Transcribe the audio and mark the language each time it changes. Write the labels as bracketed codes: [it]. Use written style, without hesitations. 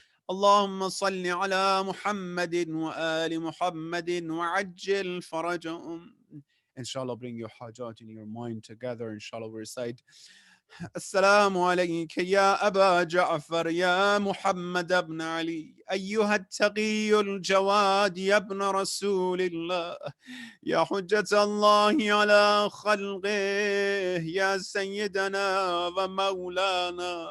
[ar] اللهم صل على محمد وآل محمد وعجل فرجهم. [en] Inshallah, bring your hajat in your mind together. Inshallah, we recite [ar] السلام عليك يا أبا جعفر يا محمد بن علي أيها التقي الجواد يا ابن رسول الله يا حجة الله على خلقه يا سيدنا ومولانا.